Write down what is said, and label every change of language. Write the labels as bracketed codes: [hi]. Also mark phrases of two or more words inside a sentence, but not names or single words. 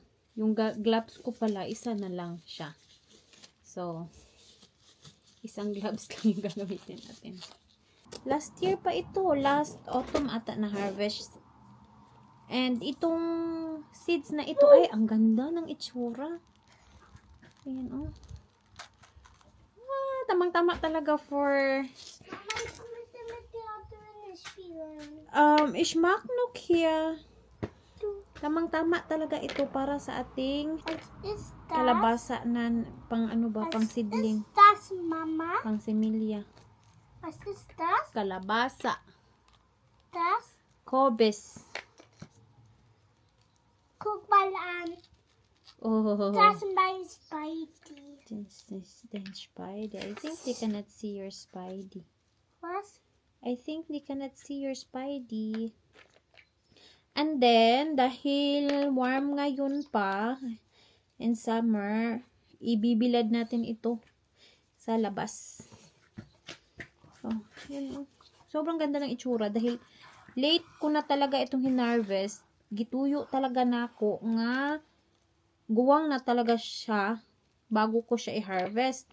[tl] Yung gloves ko pala, isa na lang siya. So, isang gloves lang yung gagamitin natin. [en] Last year [tl] pa ito. [en] Last autumn [tl] ata na harvest. And itong seeds na ito, ay, ang ganda ng itsura. Ayan, oh. Tamang-tama talaga for... [de] Ich mag noch hier. [tl] Tamang-tama talaga ito para sa ating kalabasa na pang ano ba, pang seedling. [de] Das, Mama? [tl] Pang similya. [de] Was ist das? [tl] Kalabasa. [de] Das? Kobes. Guck mal an. Oh. Das ist mein Spidey. [en] This is the spider. I think they cannot see your spidey. [de] Was? [en] I think they cannot see your spidey. And then, [tl] dahil warm ngayon pa, [en] in summer, [tl] ibibilad natin ito sa labas. So, yun. Sobrang ganda ng itsura dahil late ko na talaga itong hinarvest. [ceb] Gituyo talaga na ako nga guwang na talaga siya bago ko siya i-harvest.